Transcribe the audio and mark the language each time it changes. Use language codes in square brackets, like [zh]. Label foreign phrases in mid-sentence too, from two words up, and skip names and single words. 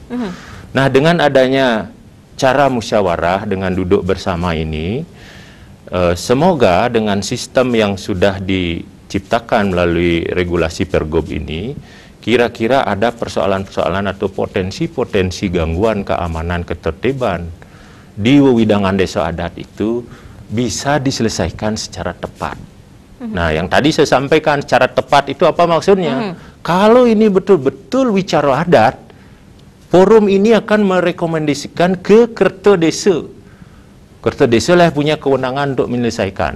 [id] Nah dengan adanya cara musyawarah dengan duduk bersama ini, semoga dengan sistem yang sudah diciptakan melalui regulasi Pergub ini, kira-kira ada persoalan-persoalan atau potensi-potensi gangguan keamanan ketertiban di wewidangan desa adat itu bisa diselesaikan secara tepat. Nah, yang tadi saya sampaikan secara tepat itu apa maksudnya? Kalau ini betul-betul wicara adat, forum ini akan merekomendasikan ke Kerta Desa. Kerta Desa lah punya kewenangan untuk menyelesaikan.